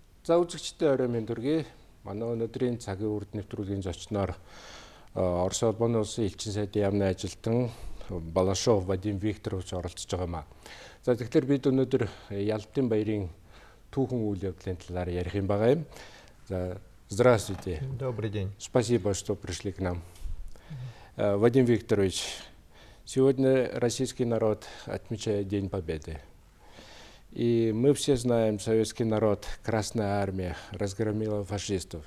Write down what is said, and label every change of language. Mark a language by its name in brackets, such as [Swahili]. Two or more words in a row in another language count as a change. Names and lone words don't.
[Mongolian] За үзэгчдээ орой минь дүргий. Манай өнөөдрийн цагийн урд нэвтрүүлгийн зочноор Орос улбаны улсын элчин сайдын яамны ажилтан Балашов Вадим Викторович оролцож байгаа юм аа. За тэгэхээр бид өнөөдөр Ялалтын баярын түүхэн үйл явдлын талаар ярих юм байгаа юм. За, [Russian] здравствуйте. Добрый день. Спасибо, что пришли к нам. Вадим Викторович, сегодня российский народ отмечает День Победы. И мы все знаем, советский народ, Красная Армия разгромила фашистов.